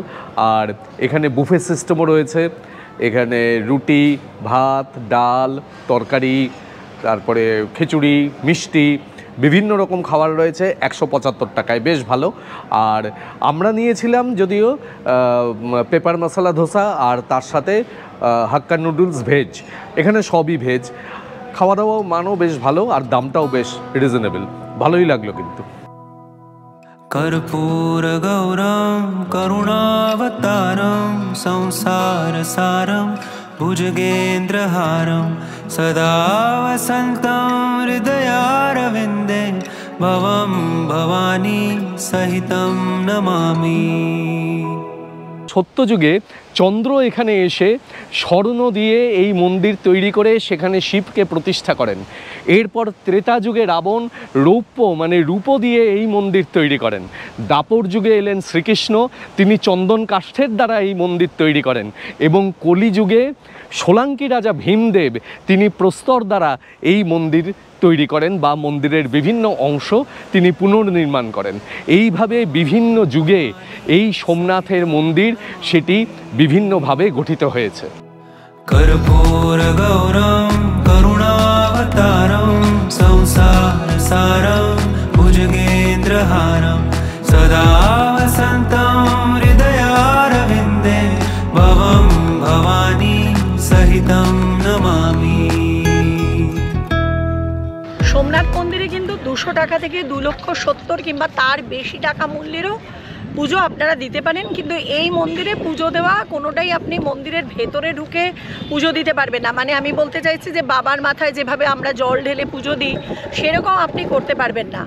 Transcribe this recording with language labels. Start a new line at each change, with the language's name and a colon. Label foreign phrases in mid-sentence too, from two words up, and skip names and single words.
Bangla: আর এখানে বুফে সিস্টেমও রয়েছে, এখানে রুটি, ভাত, ডাল, তরকারি, তারপরে খিচুড়ি, মিষ্টি, বিভিন্ন রকম খাবার রয়েছে 175 টাকায়, বেশ ভালো। আর আমরা নিয়েছিলাম যদিও পেপার মশলা ধোসা আর তার সাথে হাক্কা নুডলস ভেজ, এখানে সবই ভেজ। খাওয়া দাওয়াও মানও বেশ ভালো আর দামটাও বেশ রিজনেবল, ভালোই লাগলো কিন্তু।
Sanskrit: कर्पूर गौरम करुणावतारम संसार सारम भुजगेन्द्रहारम सदा वसन्तं हृदयारविन्दे भवं भवानी सहितं नमामि।
Bangla: সত্যযুগে চন্দ্র এখানে এসে স্বর্ণ দিয়ে এই মন্দির তৈরি করে সেখানে শিবকে প্রতিষ্ঠা করেন। এরপর ত্রেতা যুগে রাবণ রূপো দিয়ে এই মন্দির তৈরি করেন। দাপর যুগে এলেন শ্রীকৃষ্ণ, তিনি চন্দন কাষ্ঠের দ্বারা এই মন্দির তৈরি করেন। এবং কলিযুগে সোলাঙ্কি রাজা ভীমদেব তিনি প্রস্তর দ্বারা এই মন্দির তৈরি করেন বা মন্দিরের বিভিন্ন অংশ তিনি পুনর্নির্মাণ করেন। এইভাবে বিভিন্ন যুগে এই সোমনাথের মন্দির সেটি বিভিন্নভাবে গঠিত হয়েছে।
Sanskrit: कर्पूर गौरम करुणावतारम संसार सारम भुजगेन्द्रहारम सदा वसन्तं हृदयारविन्दे भवं भवानी सहितं नमामि।
Bangla: সোমনাথ মন্দিরে কিন্তু 200 টাকা থেকে 2,70,000 কিংবা তার বেশি টাকা মূল্যেরও পুজো আপনারা দিতে পারেন। কিন্তু এই মন্দিরে পুজো দেওয়া কোনোটাই আপনি মন্দিরের ভেতরে ঢুকে পুজো দিতে পারবেন না। মানে আমি বলতে চাইছি যে বাবার মাথায় যেভাবে আমরা জল ঢেলে পুজো দিই সেরকম আপনি করতে পারবেন না।